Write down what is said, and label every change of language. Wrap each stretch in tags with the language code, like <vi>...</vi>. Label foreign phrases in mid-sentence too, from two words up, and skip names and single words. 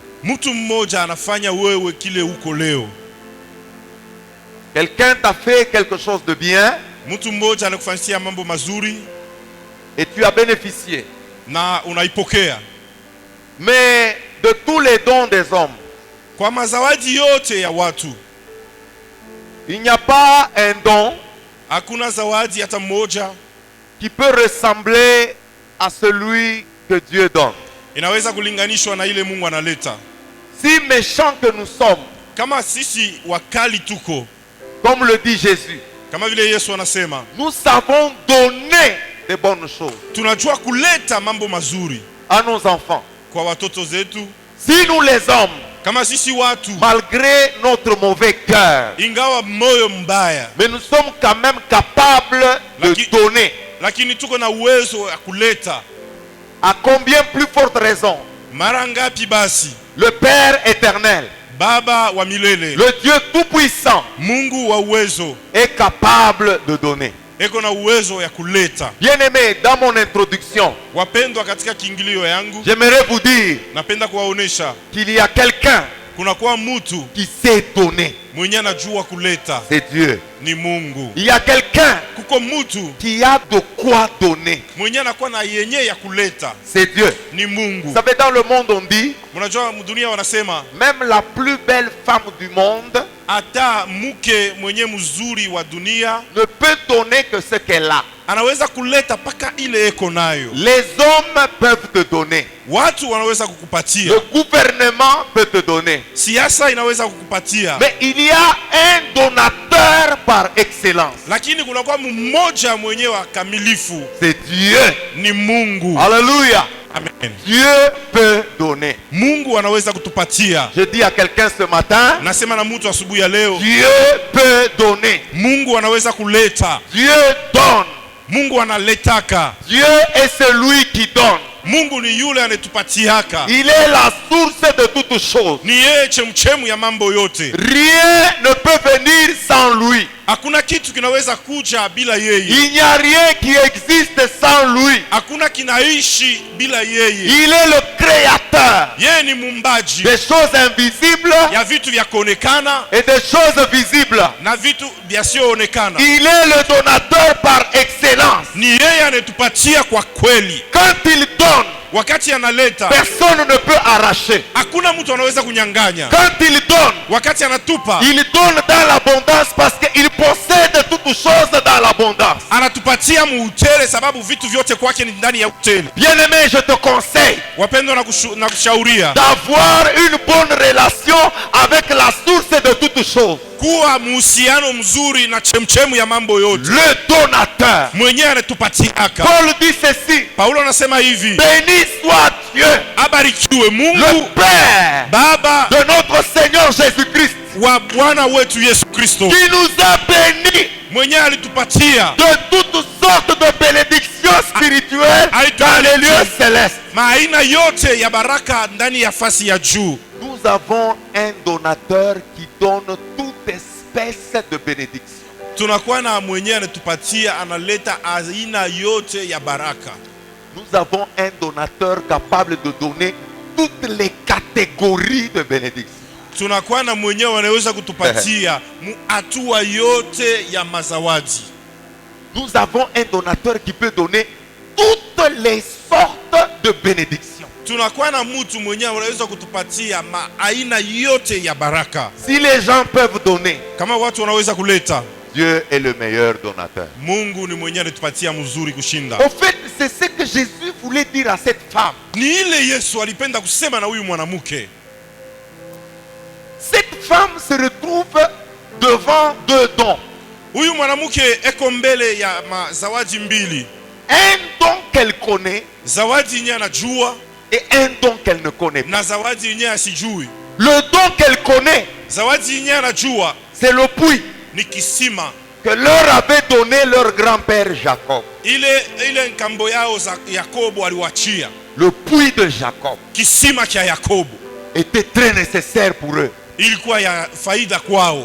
<sw>Mtu mmoja anafanya wewe kile uko leo.</sw> <fr>Quelqu'un t'a fait quelque chose de bien</fr> <sw>Mtu mmoja anakufanyia mambo mazuri</sw> <fr>et tu as bénéficié.</fr> <sw>na unaipokea.</sw> <fr>Mais de tous les dons des hommes,</fr> <sw>Kwa mazawadi yote ya watu,</sw> <fr>il n'y a pas un don</fr> <sw>hakuna zawadi hata mmoja</sw> <fr>qui peut ressembler à celui que Dieu donne.</fr> <sw>inaweza kulinganishwa na ile Mungu analeta.</sw> <fr>Si méchants que nous sommes,</fr> <sw>Kama sisi wakali tuko,</sw> <fr>comme le dit Jésus,</fr> <sw>kama vile Yesu anasema,</sw> <fr>nous savons donner des bonnes choses</fr> <sw>tunajua kuleta mambo mazuri</sw> <fr>à nos enfants.</fr> <sw>kwa watoto zetu.</sw> <fr>Si nous les hommes,</fr> <sw>Kama sisi watu,</sw> <fr>malgré notre mauvais cœur,</fr> <sw>ingawa moyo mbaya,</sw> <fr>mais nous sommes quand même capables de donner.</fr> <sw>lakini tuko na uwezo ya kuleta.</sw> <fr>À combien plus forte raison,</fr> <sw>Mara ngapi basi</sw> <fr>le Père éternel,</fr> <sw>Baba wa milele,</sw> <fr>le Dieu tout-puissant,</fr> <sw>Mungu wa uwezo,</sw> <fr>est capable de donner.</fr> <sw>eko na uwezo ya kuleta.</sw> <fr>Bien-aimés, dans mon introduction,</fr> <sw>Wapendwa, katika kiingilio yangu</sw> <fr>j'aimerais vous dire</fr> <sw>napenda kuwaonesha</sw> <fr>qu'il y a quelqu'un</fr> <sw>kunakuwa mtu</sw> <fr>qui sait donner.</fr> <sw>mwenye anajua kuleta,</sw> <fr>C'est Dieu.</fr> <sw>ni Mungu.</sw> <fr>Il y a quelqu'un</fr> <sw>Kuko mtu</sw> <fr>qui a de quoi donner.</fr> <sw>mwenye anakuwa na yenye ya kuleta,</sw> <fr>C'est Dieu.</fr> <sw>ni Mungu.</sw> <fr>Vous savez, dans le monde on dit,</fr> <sw>Mnajua dunia wanasema</sw> <fr>même la plus belle femme du monde</fr> <sw>hata mke mwenye mzuri wa dunia</sw> <fr>ne peut donner que ce qu'elle a.</fr> <sw>anaweza kuleta paka ile eko nayo.</sw> <fr>Les hommes peuvent te donner.</fr> <sw>Watu wanaweza kukupatia,</sw> <fr>Le gouvernement peut te donner.</fr> <sw>siasa inaweza kukupatia,</sw> <fr>Mais il y a un donateur par excellence.</fr> <sw>lakini kunakuwa mmoja mwenyewe wa kamilifu,</sw> <fr>C'est Dieu.</fr> <sw>ni Mungu.</sw> <fr>Alléluia. Amen. Dieu peut donner.</fr> <sw>Mungu anaweza kutupatia.</sw> <fr>Je dis à quelqu'un ce matin,</fr> <sw>Nasema na mtu asubuhi ya leo,</sw> <fr>Dieu peut donner.</fr> <sw>Mungu anaweza kuleta.</sw> <fr>Dieu donne.</fr> <sw>Mungu analetaka.</sw> <fr>Dieu est celui qui donne.</fr> <sw>Mungu ni yule anetupatiaka.</sw> <fr>Il est la source de toutes choses.</fr> <sw>Ni yeye chemchemu ya mambo yote.</sw> <fr>Rien ne peut venir sans lui.</fr> <sw>Hakuna kitu kinaweza kuja bila yeye.</sw> <fr>Il n'y a rien qui existe sans lui.</fr> <sw>Hakuna kinaishi bila yeye.</sw> <fr>Il est le créateur</fr> <sw>Yeye ni muumbaji</sw> <fr>des choses invisibles</fr> <sw>ya vitu vya kuonekana</sw> <fr>et des choses visibles.</fr> <sw>na vitu vyasioonekana.</sw> <fr>Il est le donateur par excellence.</fr> <sw>Ni yeye anetupatia kwa kweli.</sw> <fr>Quand il donne,</fr> <sw>Wakati analeta,</sw> <fr>personne ne peut arracher.</fr> <sw>hakuna mtu anaweza kunyang'anya.</sw> <fr>Quand il donne,</fr> <sw>Wakati anatupa,</sw> <fr>il donne dans l'abondance parce qu'il possède toutes choses dans l'abondance.</fr> <sw>anatupatia muutele, sababu vitu vyote kwake ni ndani ya utele.</sw> <fr>Bien-aimé, je te conseille</fr> <sw>Wapendwa, na kushauria</sw> <fr>d'avoir une bonne relation avec la source de toutes choses.</fr> <sw>kuwa muhusiano mzuri na chemchemu ya mambo yote.</sw> <fr>Le donateur.</fr> <sw>Mwenyewe anatupatiaka.</sw> <fr>Paul dit ceci.</fr> <sw>Paulo anasema hivi,</sw> <fr>Béni soit Dieu,</fr> <sw>abarikiwe</sw> <fr>le</fr> <sw>Mungu</sw> <fr>Père</fr> <sw>Baba</sw> <fr>de notre Seigneur Jésus-Christ,</fr> <sw>wa Bwana wetu Yesu Kristo,</sw> <fr>qui nous a bénis</fr> <sw>mwenyewe alitupatia</sw> <fr>de toutes sortes de bénédictions spirituelles dans les lieux célestes.</fr> <sw>maaina yote ya baraka ndani ya fasi ya juu.</sw> <fr>Nous avons un donateur qui donne toute espèce de bénédiction.</fr> <sw>Tunakuwa na mwenyewe anatupatia, analeta aina yote ya baraka.</sw> <fr>Nous avons un donateur capable de donner toutes les catégories de bénédictions.</fr> <sw>Tunakuwa na mwenyewe anaweza kutupatia hatua yote ya mazawadi.</sw> <fr>Nous avons un donateur qui peut donner toutes les sortes de bénédictions.</fr> <sw>Tunakuwa na mtu mwenyewe anaweza kutupatia aina yote ya baraka.</sw> <fr>Si les gens peuvent donner,</fr> <sw>Kama watu wanaweza kuleta,</sw> <fr>Dieu est le meilleur donateur.</fr> <sw>Mungu ni mwenyewe anatupatia mzuri kushinda.</sw> <fr>Au fait, c'est ce que Jésus voulait dire à cette femme.</fr> <sw>Ni ile Yesu alipenda kusema na huyu mwanamke.</sw> <fr>Cette femme se retrouve devant deux dons.</fr> <sw>Huyu mwanamke eko mbele ya mazawadi mbili.</sw> <fr>Un don qu'elle connaît</fr> <sw>Zawadi yenyewe anajua</sw> <fr>et un don qu'elle ne connaît pas.</fr> <sw>na zawadi yenyewe asijui.</sw> <fr>Le don qu'elle connaît,</fr> <sw>Zawadi yenyewe anajua</sw> <fr>c'est le puits</fr> <sw>ni kisima.</sw> <fr>que leur avait donné leur grand-père Jacob.</fr> <sw>Ile nkambo yao za Yakobo aliwachia.</sw> <fr>Le puits de Jacob</fr> <sw>Kisima cha Yakobo</sw> <fr>était très nécessaire pour eux.</fr> <sw>ilikuwa ya faida kwao.</sw>